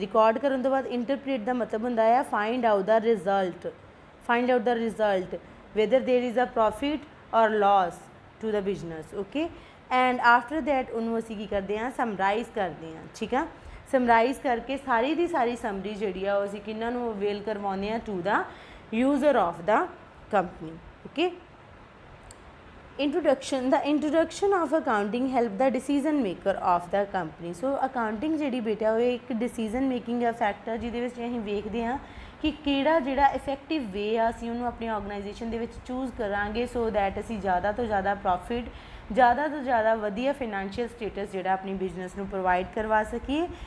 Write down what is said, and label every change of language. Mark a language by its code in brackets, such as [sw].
[en] record [pa] ਕਰਨ ਤੋਂ ਬਾਅਦ [en] interpret [pa] ਦਾ ਮਤਲਬ ਹੁੰਦਾ ਆ [en] Find out the result whether there is a profit or loss to the business. Okay, and after that [pa] ਉਹਨੂੰ ਅਸੀਂ ਕੀ ਕਰਦੇ ਹਾਂ, ਸਮਰਾਈਜ਼ ਕਰਦੇ ਹਾਂ। ਠੀਕ ਆ, ਸਮਰਾਈਜ਼ ਕਰਕੇ ਸਾਰੀ ਦੀ ਸਾਰੀ ਸਮਰੀ ਜਿਹੜੀ ਆ ਉਹ ਅਸੀਂ ਕਿਹਨਾਂ ਨੂੰ ਅਵੇਲ ਕਰਵਾਉਂਦੇ ਹਾਂ, [en] To the user of the company. Okay, the introduction of accounting help the decision maker of the company. [pa] So accounting ਜਿਹੜੀ ਬੇਟਾ ਉਹ ਇੱਕ decision making ਫੈਕਟਰ ਜਿਹਦੇ ਵਿੱਚ ਅਸੀਂ ਵੇਖਦੇ ਹਾਂ ਕਿ ਕਿਹੜਾ ਜਿਹੜਾ ਇਫੈਕਟਿਵ ਵੇ ਆ ਅਸੀਂ ਉਹਨੂੰ ਆਪਣੀ ਆਰਗੇਨਾਈਜੇਸ਼ਨ ਦੇ ਵਿੱਚ ਚੂਜ਼ ਕਰਾਂਗੇ ਸੋ ਦੈਟ ਅਸੀਂ ਜ਼ਿਆਦਾ ਤੋਂ ਜ਼ਿਆਦਾ ਪ੍ਰੋਫਿਟ, ਜ਼ਿਆਦਾ ਤੋਂ ਜ਼ਿਆਦਾ ਵਧੀਆ ਫਾਈਨੈਂਸ਼ੀਅਲ ਸਟੇਟਸ ਜਿਹੜਾ ਆਪਣੀ ਬਿਜ਼ਨਸ ਨੂੰ ਪ੍ਰੋਵਾਈਡ ਕਰਵਾ ਸਕੀਏ।